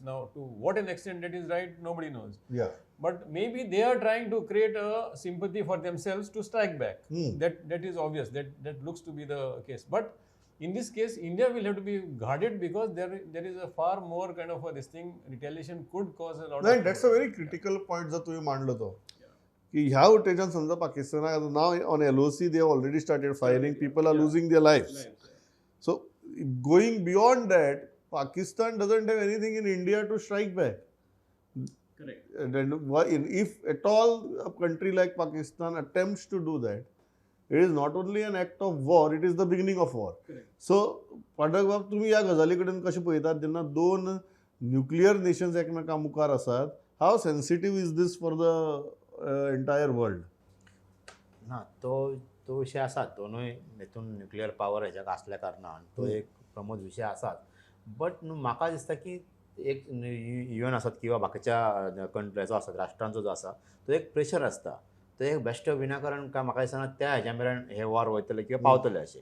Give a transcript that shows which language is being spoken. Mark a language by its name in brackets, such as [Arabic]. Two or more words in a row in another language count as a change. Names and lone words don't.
[English] Now, to what an extent that is right, nobody knows. But maybe they are trying to create a sympathy for themselves to strike back. That is obvious. That looks to be the case. But in this case, India will have to be guarded because there is a far more kind of this thing. Retaliation could cause a lot of... That's a very critical point that you mentioned. [Konkani] ह्या वटेच्यान समजा पाकिस्तानाक [English] now on LOC they have already started firing, people are losing their lives. So going beyond that, Pakistan doesn't have anything in India to strike back. Correct. And if at all a country like Pakistan attempts to do that, it is not only an act of war, it is the beginning of war. Correct. [Konkani] So पाठक बाब तुम्ही या गजाली कडेन कशें पळयतात जेन्ना दोन [English] nuclear nations [Konkani] एकमेका मुखार आसात, [English] how sensitive is this for the entire world? [Konkani] ना तो विषय आसात. दोनूय हेतून [English] nuclear power [Konkani] हेच्याक आसल्या कारणान तो एक प्रमुख विषय आसात. बट म्हाका दिसता की एक UN आसात किंवा बाकीच्या कंट्रीचो आसात, राष्ट्रांचो जो आसा तो एक प्रेशर आसता. तो एक बेश्ट विनाकारण काय म्हाका दिसना त्या हेच्या मेरेन हे वॉर वयतले किंवा पावतले अशें.